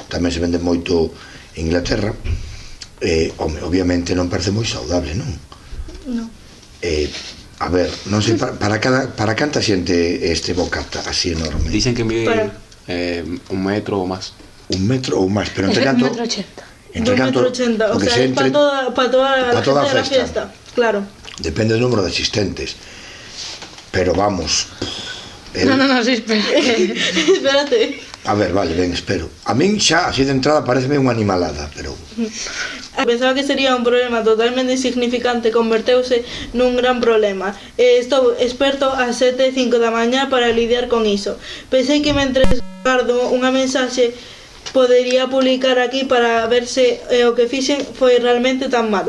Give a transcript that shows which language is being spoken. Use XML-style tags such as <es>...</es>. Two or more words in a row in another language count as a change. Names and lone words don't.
<gl>Tamén se venden moito en Inglaterra. Obviamente non parece moi saudable, non? Non. A ver, non sei, para canta xente este bocata así enorme?</gl> <es>Dicen que mide 1 metro o más.</es> <gl>1 metro ou máis, pero entre canto... 1,80 m. Entre canto... 1,80 m,</gl> <es>o sea, entre... para toda la gente de la fiesta. Claro.</es> <gl>Depende do número de asistentes.</gl> <es>Pero vamos... No, sí, espera. Espérate.</es> <gl>A ver, vale, ben, espero. A min xa, así de entrada, pareceme unha animalada, pero... Pensaba que sería un problema totalmente insignificante, converteuse nun gran problema. Estou experto ás 7:05 da mañá para lidiar con iso. Pensei que mentres guardo unha mensaxe podería publicar aquí para ver se o que fixen foi realmente tan malo.</gl>